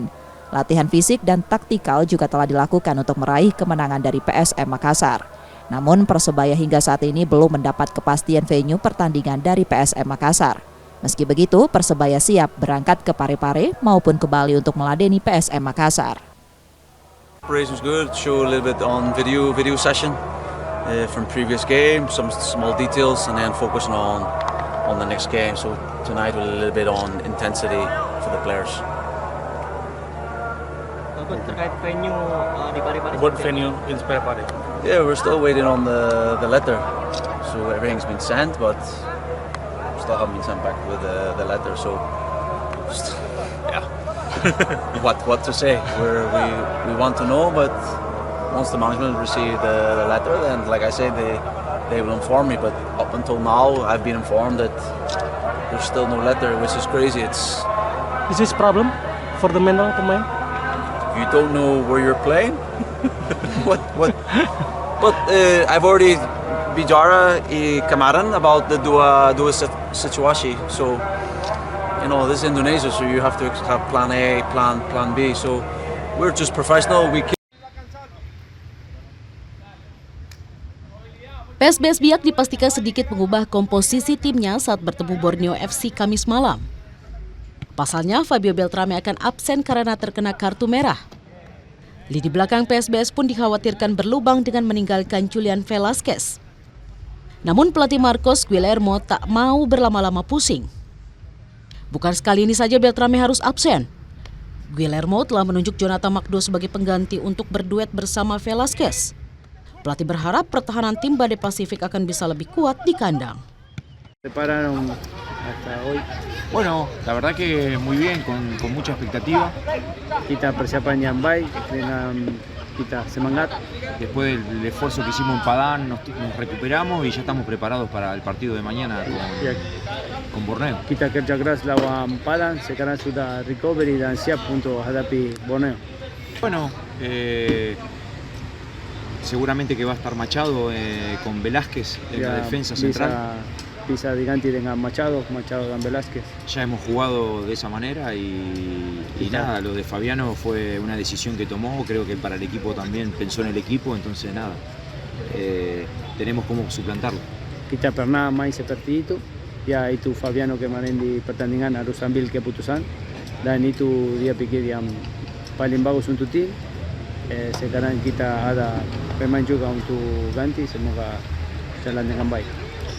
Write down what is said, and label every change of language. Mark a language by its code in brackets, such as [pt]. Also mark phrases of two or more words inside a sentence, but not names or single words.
[id] Latihan fisik dan taktikal juga telah dilakukan untuk meraih kemenangan dari PSM Makassar. Namun Persebaya hingga saat ini belum mendapat kepastian venue pertandingan dari PSM Makassar. Meski begitu, Persebaya siap berangkat ke Parepare maupun ke Bali untuk meladeni PSM Makassar. [en] Preparation was good. Show a little bit on video session from previous game, some small details, and then focusing on the next game. So tonight a little bit on intensity for the players. [id] Terkait venue di Parepare. [en] What venue in Parepare? Yeah, we're still waiting on the letter. So everything's been sent, but still haven't been sent back with the letter. So yeah, what to say? We want to know, but once the management receive the letter, then like I said, they will inform me. But up until now, I've been informed that there's still no letter, which is crazy. Is this problem for the mental pemain? You don't know where you're playing. what? But I've already [id] bicara kemarin [en] about the [id] dua situasi. [en] So you know this is Indonesia, so you have to have plan A, plan B. So we're just professional. [id] PSBS Biak dipastikan sedikit mengubah komposisi timnya saat bertemu Borneo FC Kamis malam. Pasalnya, Fabio Beltrame akan absen karena terkena kartu merah. Lini belakang PSBS pun dikhawatirkan berlubang dengan meninggalkan Julian Velasquez. Namun pelatih Marcos Guillermo tak mau berlama-lama pusing. Bukan sekali ini saja Beltrame harus absen. Guillermo telah menunjuk Jonathan Magdo sebagai pengganti untuk berduet bersama Velasquez. Pelatih berharap pertahanan tim Badai Pasifik akan bisa lebih kuat di kandang. [es] Prepararon hasta hoy. Bueno, la verdad que muy bien, con mucha expectativa. [id] Kita persiapan yang baik dengan kita semangat. [es] Después del esfuerzo que hicimos en Padán, nos recuperamos y ya estamos preparados para el partido de mañana con Borneo. [id] Kita kerja keras lawan Padang, sekarang sudah recovery dan siap untuk hadapi Borneo. [es] Bueno, seguramente que va a estar Machado con Velázquez en la defensa central. [id] Bisa diganti dengan Machado dan Velázquez. [es] Ya hemos jugado de esa manera y nada, lo de Fabiano fue una decisión que tomó, creo que para el equipo también pensó en el equipo, entonces nada, tenemos cómo suplantarlo. [id] Kita pernah main seperti itu, ya itu Fabiano kemarin di pertandingan harus ambil keputusan dan itu dia pikir yang paling bagus untuk tim. Sekarang kita ada pemain juga untuk ganti, semoga jalan dengan baik.